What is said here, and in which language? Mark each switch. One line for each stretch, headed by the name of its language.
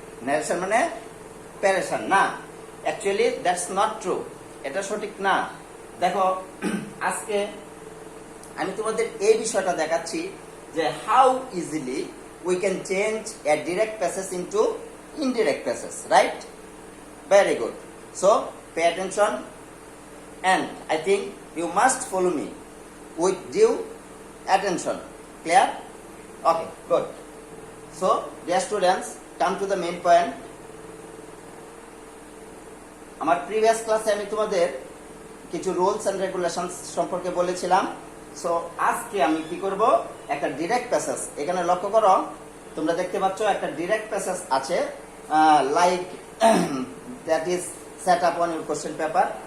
Bangla: Narration মানে প্যারেশন না,
English: actually that's not true,
Bangla: এটা সঠিক না। দেখো আজকে আমি তোমাদের এই বিষয়টা দেখাচ্ছি যে
English: How easily we can change a direct passage into indirect passage, right. Very good. So pay attention and I think you must follow me with due attention. Clear? Okay, good. So dear students, come to the main point.
Bangla: আমার previous ক্লাসে আমি তোমাদের কিছু rules and regulations সম্পর্কে বলেছিলাম।
English: so
Bangla: আজকে আমি কি করব, একটা ডিরেক্ট প্যাসেজ, এখানে লক্ষ্য করো তোমরা দেখতে পাচ্ছ একটা ডিরেক্ট প্যাসেজ আছে,
English: Like that is set up on your question paper.